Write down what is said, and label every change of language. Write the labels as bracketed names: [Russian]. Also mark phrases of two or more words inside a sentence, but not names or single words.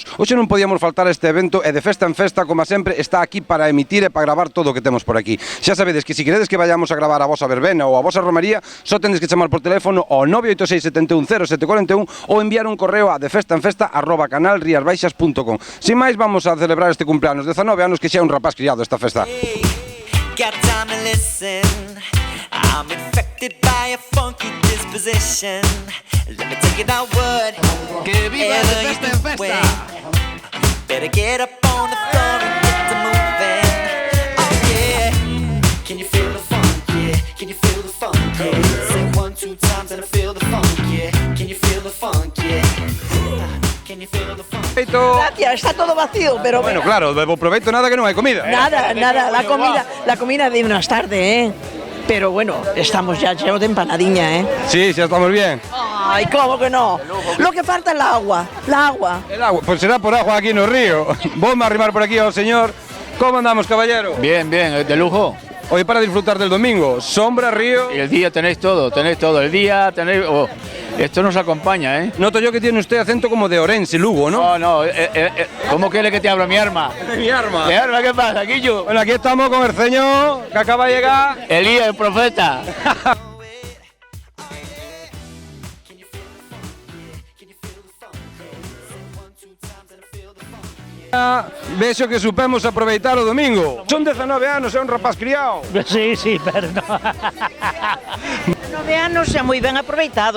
[Galician] Hoxe non podíamos faltar a este evento e de festa en festa, como sempre, está aquí para emitir e para gravar todo o que temos por aquí. Xa sabedes que se queredes que vayamos a gravar a vosa verbena ou a vosa romaría, só tendes que chamar por teléfono ao 986 71 0741 ou enviar un correo a defestaenfesta@canalriasbaixas.com. Sin máis, vamos a celebrar este cumpleanos, 19 anos, que xa é un rapaz criado esta festa. [English] Got time to listen. I'm infected by a funky disposition. Let me take it out, what? [Spanish] Que viva la festa en festa. [English] Better get up on the floor and get to moving. Oh yeah. Can you feel the funk? Yeah. Can you feel the funk? Yeah. Say 1, 2 times and I feel the funk. Yeah. Can you feel the funk? Yeah. Can you feel the funk? [Spanish] Gracias, está todo vacío, pero bueno, claro, [Galician] de bo proveito nada que non hai comida. [Spanish] Nada, la comida de más tarde, Pero bueno, estamos ya llenos de empanadiña, Sí, ya estamos bien. Ay, ¿cómo que no? Lo que falta es el agua. El agua, pues será por agua aquí en el río. Vamos a arrimar por aquí al señor. ¿Cómo andamos, caballero? Bien, bien, de lujo. Hoy para disfrutar del domingo, sombra, río... Y el día tenéis todo, el día tenéis... Oh, esto nos acompaña, Noto yo que tiene usted acento como de Orense, Lugo, ¿no? No, ¿cómo quiere que te hable mi arma? ¿Mi arma? ¿Mi arma qué pasa, Guillo? Bueno, aquí estamos con el ceño, que acaba de llegar... Elías, el profeta. [Galician] Vexo que supemos aproveitar o domingo. Son 19 anos, é un rapaz criado. [Spanish] Sí, pero no. [Galician] 9 anos e moi ben aproveitados.